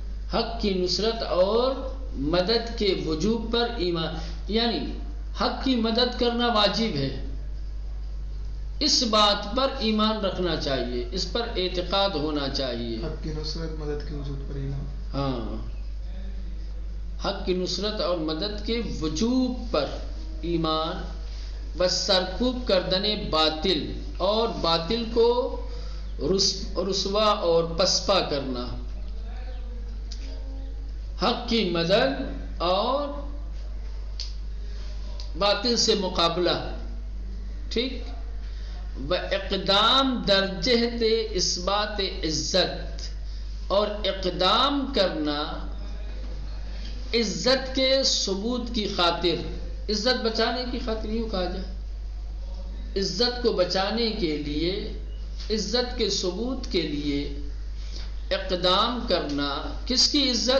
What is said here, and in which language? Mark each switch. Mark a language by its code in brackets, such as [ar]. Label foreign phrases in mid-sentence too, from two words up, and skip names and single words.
[ur] حق کی نصرت اور مدد کے وجوب پر ایمان، یعنی حق کی مدد کرنا واجب ہے، اس بات پر ایمان رکھنا چاہیے، اس پر اعتقاد ہونا چاہیے۔ حق کی نصرت مدد کے وجود پر ایمان، ہاں، حق کی نصرت اور مدد کے وجوب پر ایمان، بس [fa] سرکوب کردن باطل [ur] اور باطل کو رسوا اور پسپا کرنا، حق کی مدد اور باطل سے مقابلہ، ٹھیک، [fa] و اقدام در جہت اثبات عزت، [ur] اور اقدام کرنا عزت کے ثبوت کی خاطر، عزت بچانے کی خاطر یوں کہا جائے، عزت کو بچانے کے لیے، عزت کے ثبوت کے لیے اقدام کرنا، کس کی عزت؟